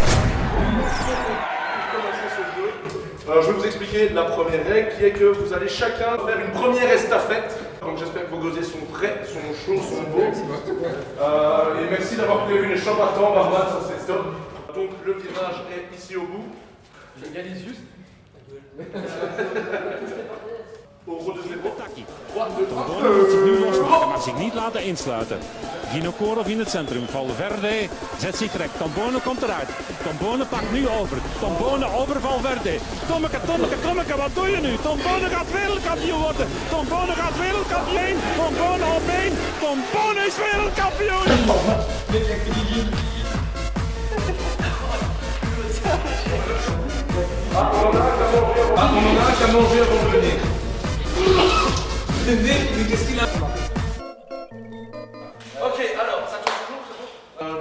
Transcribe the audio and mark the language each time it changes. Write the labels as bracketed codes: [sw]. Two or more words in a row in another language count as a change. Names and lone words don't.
[fr] Pour commencer ce jeu, je vais vous expliquer la première règle qui est que vous allez chacun faire une première estafette. Donc j'espère que vos gosiers sont prêts, sont chauds, sont beaux. Et merci d'avoir prévu les champs battants, Barman, ça c'est top. Donc le virage est ici au bout. Je réalise juste. Au road de zéro. 3, 2, 3. [nl] Nu losmaken, maar zich niet laten insluiten. Ginokorov in het centrum. Valverde zet zich recht. Tombone komt eruit. Tombone pakt nu over. Tombone over Valverde. Tommeke, wat doe je nu? Tombone gaat wereldkampioen worden. Tombone gaat wereldkampioen. Tombone op 1. Tombone is wereldkampioen. [fr] On en a un qui a mangé avant de venir. Mais qu'est-ce qu'il a? Ok, alors, ça tourne toujours, c'est bon.